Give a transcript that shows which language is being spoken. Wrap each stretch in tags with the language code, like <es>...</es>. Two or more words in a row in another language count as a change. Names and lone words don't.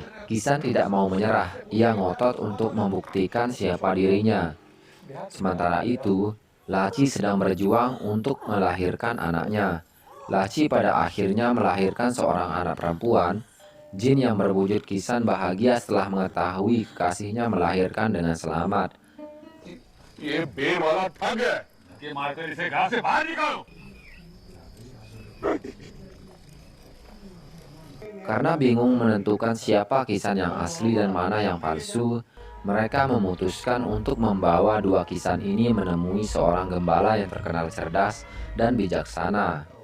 <id>Kisan tidak mau menyerah, ia ngotot untuk membuktikan siapa dirinya. Sementara itu, Laci sedang berjuang untuk melahirkan anaknya. Laci pada akhirnya melahirkan seorang anak perempuan. Jin yang berwujud Kisan bahagia setelah mengetahui kekasihnya melahirkan dengan selamat.</id> <hi>ये बेर वाला ठग है कि मारकर इसे घर से बाहर निकालो।</hi> <id>Karena bingung menentukan siapa Kisan yang asli dan mana yang palsu, mereka memutuskan untuk membawa dua Kisan ini menemui seorang gembala yang terkenal cerdas dan bijaksana.</id>